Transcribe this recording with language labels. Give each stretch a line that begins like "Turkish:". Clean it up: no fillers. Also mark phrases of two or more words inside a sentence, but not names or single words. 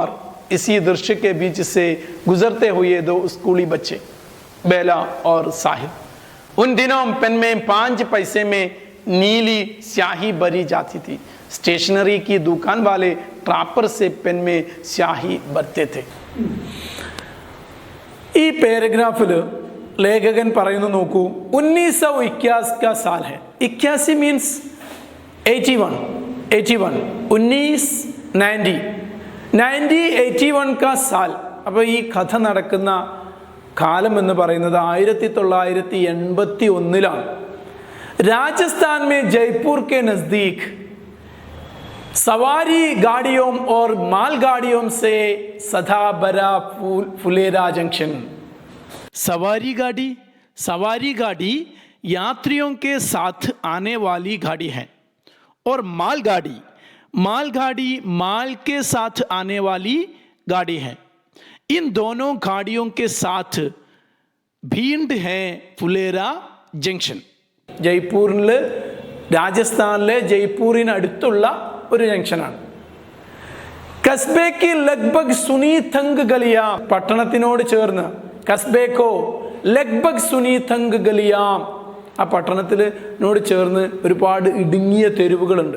Hindi: इसी दृश्य के बीच से गुजरते हुए 2 स्कूली बच्चे, बेला और साहिल. उन दिनों पेन में 5 पैसे में नीली स्याही भरी जाती थी. स्टेशनरी की दुकान वाले ट्रापर से पेन में स्याही भरते थे.
Malayalam: ഈ പാരഗ്രാഫിൽ ലേഖകൻ പറയുന്നു, നോക്കൂ,
Hindi: 1981 का साल है. 81 मीन्स 81, 1981 का साल.
Malayalam: അപ്പോൾ ഈ കഥ നടക്കുന്ന കാലം എന്ന് പറയുന്നത്
Hindi: 1981 राजस्थान में जयपुर के नजदीक सवारी गाड़ियों और माल गाड़ियों से सदा भरा फुलेरा जंक्शन. सवारी गाड़ी यात्रियों के साथ आने वाली गाड़ी है, और मालगाड़ी माल के साथ आने वाली गाड़ी है. इन दोनों गाड़ियों के साथ भीड़ है फुलेरा जंक्शन.
Malayalam: ജയ്പൂരിൽ, രാജസ്ഥാനിലെ ജയ്പൂരിന് അടുത്തുള്ള ഒരു ജംഗ്ഷനാണ്.
Hindi: कस्बे के लगभग सूनी तंग गलियाँ,
Malayalam: പട്ടണത്തിനോട് ചേർന്ന്,
Hindi: कस्बे की लगभग सूनी तंग गलियाँ,
Malayalam: ആ പട്ടണത്തിനോട് ചേർന്ന് ഒരുപാട് ഇടുങ്ങിയ തെരുവുകളുണ്ട്.